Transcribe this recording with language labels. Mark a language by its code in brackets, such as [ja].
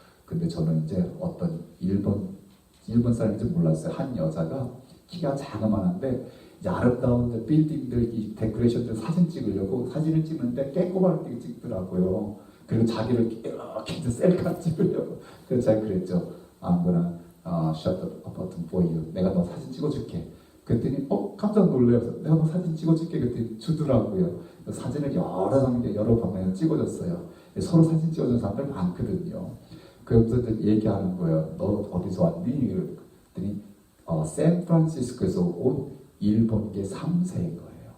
[ko] 근데 저는 이제 어떤 일본 사람인지 몰랐어요. 한 여자가 키가 자그마한데 이제 아름다운 이제 빌딩들, 이 데코레이션들 사진 찍으려고 사진을 찍는데 깨꼬마하게 찍더라고요. 그리고 자기를 이렇게 이제 셀카 찍으려고. 그래서 제가 그랬죠. [en] I'm gonna shut the button for you. [ko] 내가 너 사진 찍어줄게. 그랬더니 깜짝 놀라서 내가 너 사진 찍어줄게. 그랬더니 주더라고요. 사진을 여러 장면 여러 방면에 찍어줬어요. 서로 사진 찍어준 사람들 많거든요. 그래서 얘기하는 거예요. 너 어디서 왔니? 그랬더니 샌프란시스코에서 온 일본계 3세인 거예요.